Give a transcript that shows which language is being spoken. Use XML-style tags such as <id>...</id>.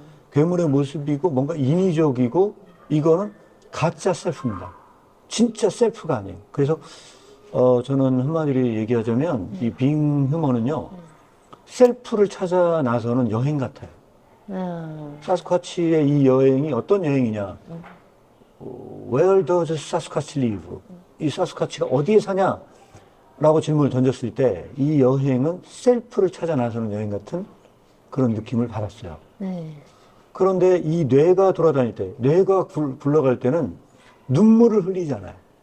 <ko>괴물의 모습이고 뭔가 인위적이고, 이거는 가짜 셀프입니다. 진짜 셀프가 아니에요. 그래서 저는 한마디로 얘기하자면 이 빙 휴머는요, 셀프를 찾아 나서는 여행 같아요. 사스카치의 이 여행이 어떤 여행이냐?</ko> <en>Where does Sasquatch live?</en> <ko>이 사스카치가 어디에 사냐? 라고 질문을 던졌을 때 이 여행은 셀프를 찾아 나서는 여행 같은 그런 느낌을 받았어요. 네. 그런데 이 뇌가 돌아다닐 때, 뇌가 굴러갈 때는 눈물을 흘리잖아요.</ko>